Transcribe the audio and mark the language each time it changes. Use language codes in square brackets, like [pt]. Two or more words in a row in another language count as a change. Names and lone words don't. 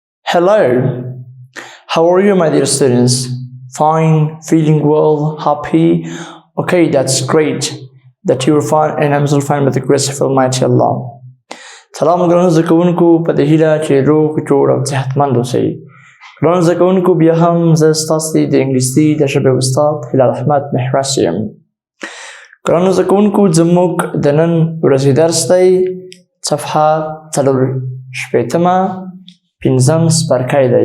[en] Hello, how are you, my dear students? Fine, feeling well, happy? Okay, that's great that you're fine and I'm still fine with the grace of Almighty Allah. [ps] سلام ګرانو زده کوونکو په دې هیله چې روغ جوړ او صحتمند اوسئ. ګرانو زده کوونکو بیا هم زه ستاسو د انګلیسي د ژبې استاد هلال احمد محرس یم. ګرانو زده کوونکو زموږ د نن ورځې درس دی صفحه 4 پنځم څپرکی دی.